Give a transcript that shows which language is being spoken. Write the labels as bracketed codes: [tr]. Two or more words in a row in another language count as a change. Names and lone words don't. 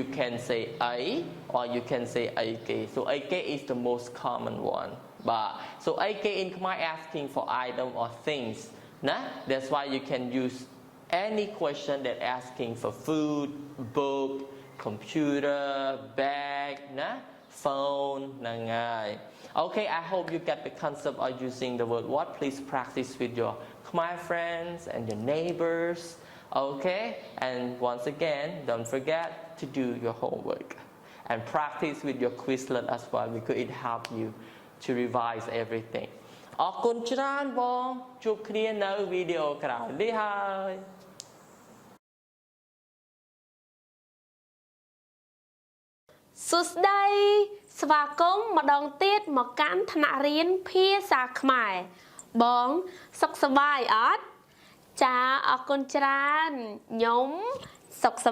[en] can say អី or you can say អីគេ so អីគេ is the most common one បាទ so អីគេ in Khmer asking for item or things ណា that's why you can use any question that asking for food book computer bag ណា phone ហ្នឹង ហើយ okay I hope you get the concept of using the word what please practice with your Khmer friends and your neighbors okay and once again don't forget to do your homework and practice with your Quizlet as well because it help you to revise everything [km] អរគុណច្រើនបងជួបគ្នានៅវីដេអូក្រោយនេះហើយ សួស្តីស្វាគមន៍ម្ដងទៀតមកកាន់ថ្នាក់រៀនភាសាខ្មែរបងសុខសប្បាយអត់ចាអរគុណច្រើនខ្ញុំសុខស